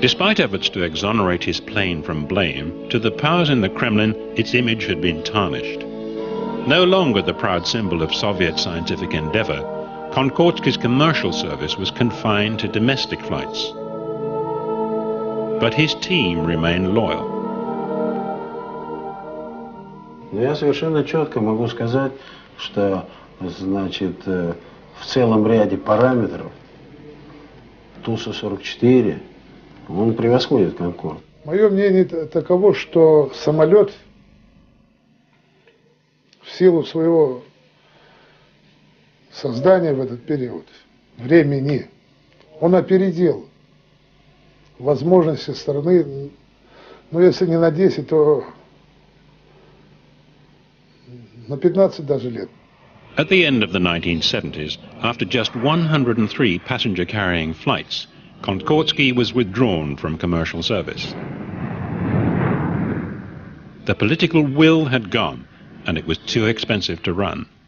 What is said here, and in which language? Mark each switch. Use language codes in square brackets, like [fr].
[en] Despite efforts to exonerate his plane from blame, to the powers in the Kremlin, its image had been tarnished. No longer the proud symbol of Soviet scientific endeavor, Concordski's commercial service was confined to domestic flights. but his team remained loyal. [ru] Но я совершенно четко могу сказать, что, значит, в целом ряде параметров Ту-144 он превосходит Конкорд. Мое мнение таково, что самолет в силу своего создания в этот период времени, он опередил возможности страны, ну если не на 10, то на 15 даже лет. [en] At the end of the 1970s, after just 103 passenger-carrying flights, Concorde was withdrawn from commercial service. The political will had gone, and it was too expensive to run.